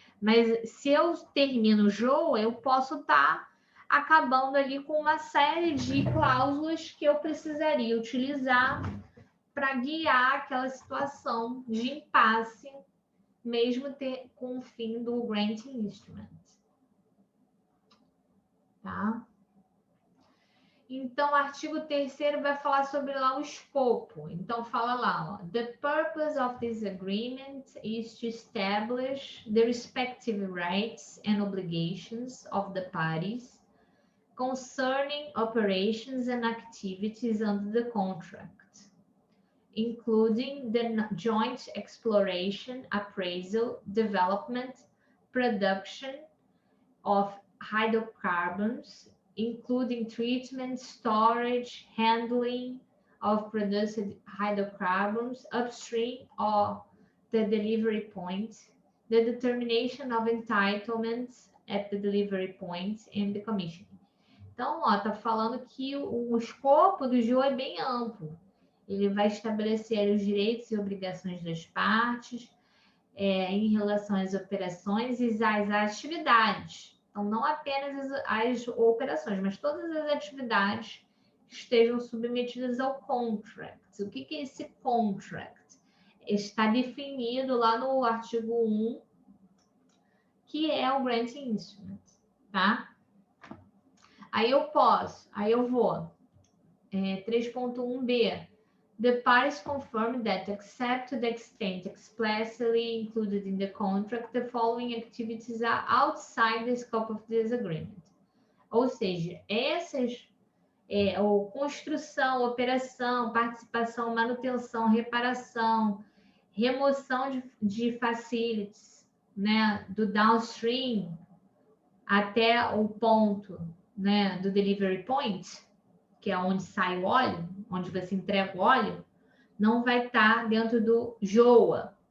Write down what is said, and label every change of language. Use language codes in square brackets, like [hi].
[pt] Mas se eu termino o JOA, eu posso estar acabando ali com uma série de cláusulas que eu precisaria utilizar para guiar aquela situação de impasse, mesmo com o fim do granting instrument. Tá? Então, o artigo 3º vai falar sobre lá o escopo. Então, fala lá, ó, [en] the purpose of this agreement is to establish the respective rights and obligations of the parties concerning operations and activities under the contract, including the joint exploration, appraisal, development, production of hydrocarbons, including treatment, storage, handling of produced hydrocarbons upstream or the delivery point, the determination of entitlements at the delivery point, and the commissioning. [pt] Então, ó, tá falando que o escopo do JOA é bem amplo. Ele vai estabelecer os direitos e obrigações das partes em relação às operações e às atividades. Então, não apenas as operações, mas todas as atividades que estejam submetidas ao contract. O que é esse contract? Está definido lá no artigo 1, que é o Granting Instrument, tá? Aí eu vou. 3.1b. [en] The parties confirm that, except to the extent explicitly included in the contract, the following activities are outside the scope of this agreement. [pt] Ou seja, essas construção, operação, participação, manutenção, reparação, remoção de facilities, né, do downstream até o ponto, né, do delivery point, que é onde sai o óleo, onde você entrega o óleo, não vai estar dentro do JOA.